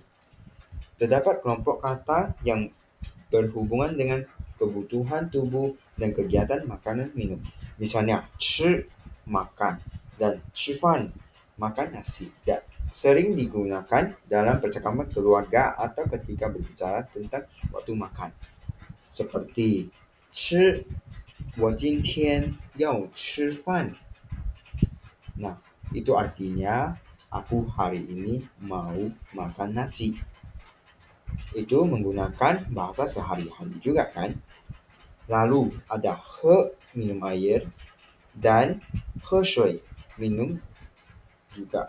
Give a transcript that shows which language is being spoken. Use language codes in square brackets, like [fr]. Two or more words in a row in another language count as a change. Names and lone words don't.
[id] Terdapat kelompok kata yang berhubungan dengan kebutuhan tubuh dan kegiatan makanan minum. Misalnya, 吃 makan dan 吃饭 makan nasi. sering digunakan dalam percakapan keluarga atau ketika berbicara tentang waktu makan. [zh] Seperti 吃，我今天要吃饭. [id] Nah, itu artinya aku hari ini mau makan nasi. Itu menggunakan bahasa sehari-hari juga kan? Lalu ada 喝 minum air dan 喝水 minum juga.